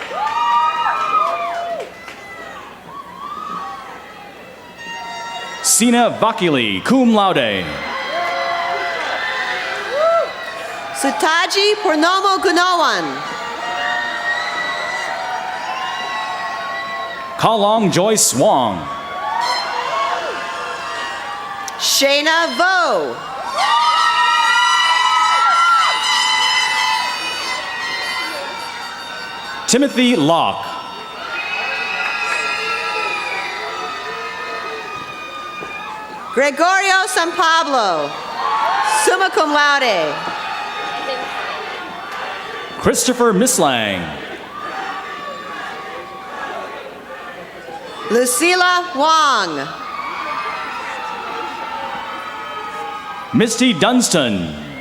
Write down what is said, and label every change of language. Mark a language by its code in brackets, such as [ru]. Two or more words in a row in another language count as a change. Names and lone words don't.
[en] Sina Vakili, [la] cum laude. [en] Sutaji Purnomo Gunawan. Kalong Joyce Wong. Shayna Vo. Timothy Locke. Gregorio San Pablo, [la] summa cum laude. [en] Christopher Mislang. Lucila Wong. Misty Dunstan.